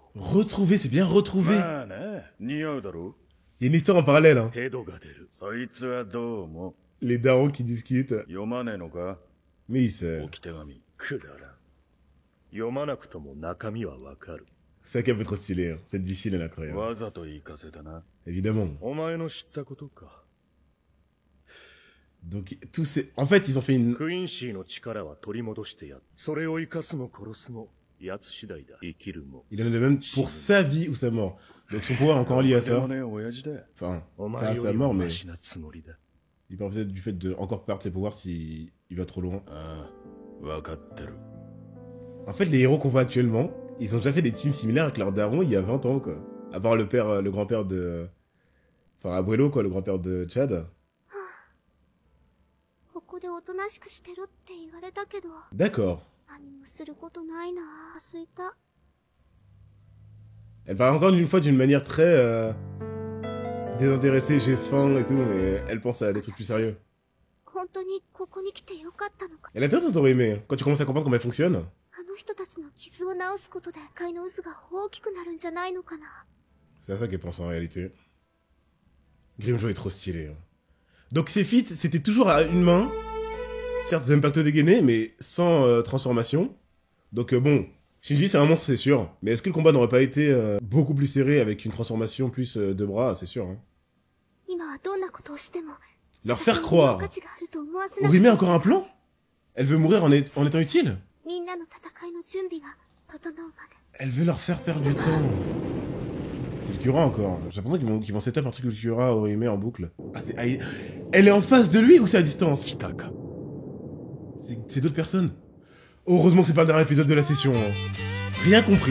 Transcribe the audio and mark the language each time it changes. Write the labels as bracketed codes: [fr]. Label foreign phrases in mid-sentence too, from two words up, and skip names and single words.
[fr] Retrouver, c'est bien retrouver. [ja] まあね、似合うだろ。 [fr] Il y a une histoire en parallèle, hein. [ja] ヘドが出る。そいつはどうも。 [fr] Les darons qui discutent. [ja] 読まねえのか？ [fr] Mais il sait. [ja] 置き手紙。くだらん。読まなくとも中身はわかる。 [fr] C'est un peu trop stylé, hein. Cette Dishin, elle est incroyable. [ja] わざと言いかせたな。 [fr] Évidemment. [ja] お前の知ったことか。 [fr] Donc, tous ces... En fait, ils ont fait une... [ja] クインシーの力は取り戻してやる。それを生かすも殺すも、奴次第だ。生きるも。 [fr] Il en a de même pour sa vie ou sa mort. Donc son pouvoir est encore lié à [ja] でも [fr] ça. [ja] ね、親父だ。 [fr] Enfin, [ja] お [fr] pas [ja] 前 [fr] à [ja] よ [fr] sa [ja] り [fr] mort, [ja] も [fr] mais [ja] マシなつもりだ。 [fr] il parle peut-être du fait de encore perdre ses pouvoirs s'il va trop loin. [ja] ああ、わかってる。 [fr] En fait, les héros qu'on voit actuellement, ils ont déjà fait des teams similaires avec leur daron il y a 20 ans, quoi. À part le père, le grand-père de... Enfin, Abuelo, quoi, le grand-père de Chad. [ja] ここでおとなしくしてろって言われたけど、 [fr] D'accord. [ja] 何もすることないな。空いた。 [fr] Elle parle encore une fois d'une manière très... désintéressée, j'ai faim et tout, mais elle pense à des trucs plus sérieux. [ja] 本当にここに来てよかったのか。 [fr] Elle a intéressant t'aurais aimé, hein, quand tu commences à comprendre comment elle fonctionne. [ja] あの人たちの傷を治すことで界の渦が大きくなるんじゃないのかな。 [fr] C'est à ça qu'elle pense en réalité. Grimmjow est trop stylé. Hein. Donc ses feats, c'était toujours à une main. Certes, Zanpakuto dégainé, mais sans transformation. Donc bon, Shinji c'est un monstre, c'est sûr. Mais est-ce que le combat n'aurait pas été beaucoup plus serré avec une transformation plus de bras, c'est sûr. Hein. [ja] 今はどんなことをしても [fr] Leur faire croire. [ja] 価値があると思わせな [fr] Orihime a encore un plan? Elle veut mourir en étant utile? [ja] みんなの戦いの準備が整うまで [fr] Elle veut leur faire perdre du temps. C'est le Cura encore. J'ai l'impression qu'ils vont setup un truc le Cura Orihime en boucle. Ah, elle est en face de lui ou c'est à distance? Kitaka. C'est d'autres personnes. Heureusement que c'est pas le dernier épisode de la session. Hein. Rien compris.